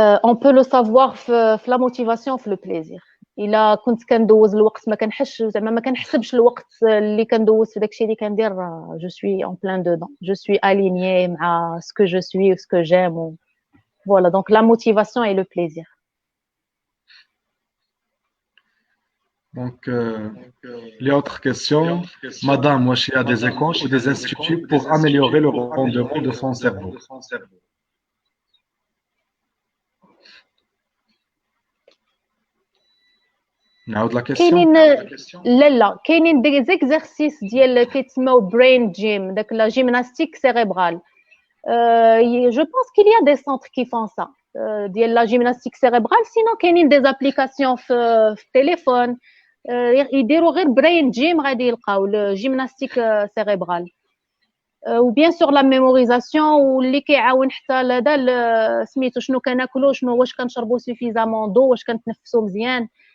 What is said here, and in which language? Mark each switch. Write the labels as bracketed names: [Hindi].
[French] On peut le savoir في la motivation في le plaisir. [Arabic] إلا كنت كندوز الوقت ما كنحسش زعما ما كنحسبش الوقت اللي كندوز في داكشي اللي كندير [French] je suis en plein dedans. Je suis alignée مع ce que je suis, ce que j'aime. Voilà, donc la motivation et le plaisir. Donc, les autres questions. Madame, moi, il y a des écoles ou des instituts pour améliorer le rendement de son cerveau. نعاود la question. [Arabic] كاينين لا كاينين دي زيكزارسيس ديال كيتسموا برين جيم داك لا جيمناستيك سيريبرال. [French] Je pense qu'il y a des centres qui font ça. [Arabic] ديال لا جيمناستيك سيريبرال سينو كاينين دي زابليكاسيون في التليفون يديروا غير برين جيم غادي يلقاو الجيمناستيك سيريبرال وبيان سور لا ميموريزاسيون واللي كيعاون حتى هذا سميتو شنو كناكلو شنو واش كنشربوا سوفيزامون دو واش كنتنفسوا مزيان.